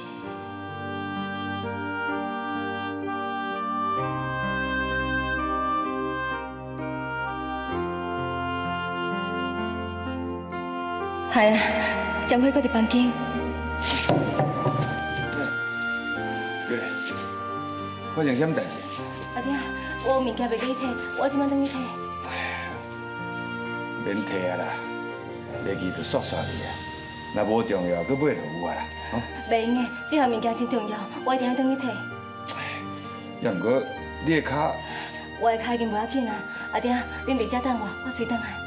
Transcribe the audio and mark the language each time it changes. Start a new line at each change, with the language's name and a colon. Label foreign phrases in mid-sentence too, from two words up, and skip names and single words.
Min Nan Chinese: 系啊，针花搁伫房间。对，发生什么代志？阿爹，我有物件袂记摕，我即摆等你摕。免摕啊啦，袂记就煞煞去啊。若无重要，搁买就有啊啦。袂用的，这项物件真重要，我一定要等你摕。也毋过你的脚，我的脚已经袂要紧啊，阿爹，恁伫遮等我随转来。